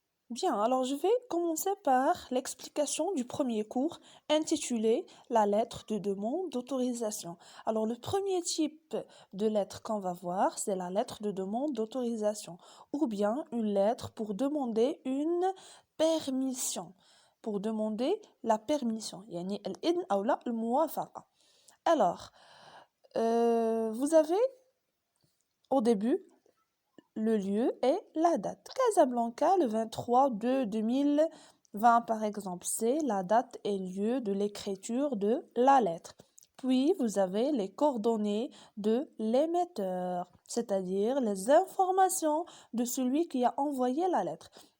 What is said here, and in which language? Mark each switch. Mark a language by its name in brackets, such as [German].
[French] Bien, alors je vais commencer par l'explication du premier cours intitulé La lettre de demande d'autorisation. Alors le premier type de lettre qu'on va voir, c'est la lettre de demande d'autorisation ou bien une lettre pour demander une permission. Pour demander la permission. [Arabic] يعني الإذن أو لا الموافقة. [French] Alors, vous avez au début le lieu et la date. Casablanca, le 23/2/2020 par exemple, c'est la date et lieu de l'écriture de la lettre. Puis, vous avez les coordonnées de l'émetteur, c'est-à-dire les informations de celui qui a envoyé la lettre.